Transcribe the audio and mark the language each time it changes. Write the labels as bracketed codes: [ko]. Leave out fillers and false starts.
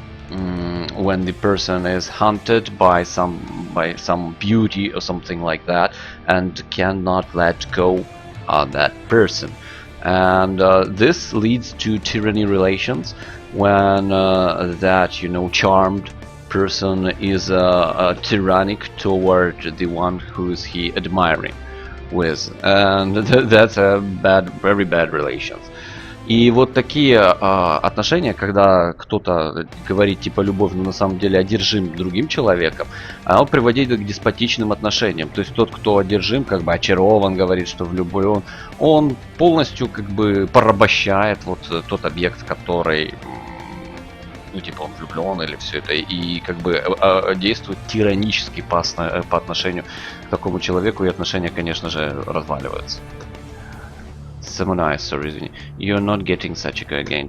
[en] When the person is hunted by some beauty or something like that and cannot let go of that person, and this leads to tyranny relations when that charmed person is tyrannic toward the one who is he admiring with, and that's a very bad relations. [ru] И вот такие отношения, когда кто-то говорит типа любовь, но на самом деле одержим другим человеком, оно приводит к деспотичным отношениям. То есть тот, кто одержим, как бы очарован, говорит, что влюблен, он полностью как бы порабощает вот тот объект, который, типа он влюблен или все это, и как бы действует тиранически по отношению к такому человеку, и отношения, конечно же, разваливаются. [en] Sorry, you're not getting Sachiko again.